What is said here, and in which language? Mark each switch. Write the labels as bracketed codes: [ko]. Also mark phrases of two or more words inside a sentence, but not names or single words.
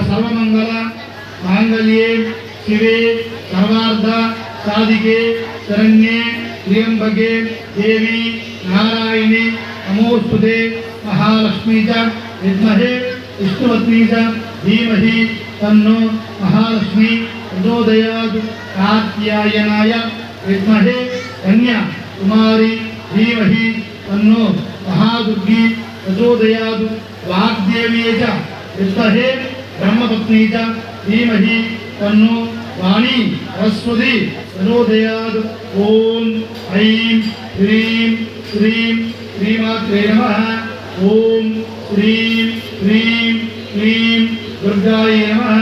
[sa] సర్వమంగళ మాంగళ్యే శివే సర్వార్థ సాధికే శరణ్యే త్ర్యంబకే దేవి నారాయణి నమోస్తుతే మహాలక్ష్మీ చ విద్మహే విష్ణువత్నీ చ ధీమహి తన్నో మహాలక్ష్మి ప్రచోదయాత్. కాత్యాయనాయ విద్మహే కన్యా కుమారి ధీమహి తన్నో మహాదుర్గి ప్రచోదయాత్. వాగ్దేవీ చ విద్మహే ब्रह्मपत्नी च धीमहि तन्नो वाणी सरस्वती प्रचोदयात्। ओम ऐं ह्रीं श्रीं श्रीमात्रे नमः। ओम श्रीं ह्रीं क्लीं दुर्गायै नमः।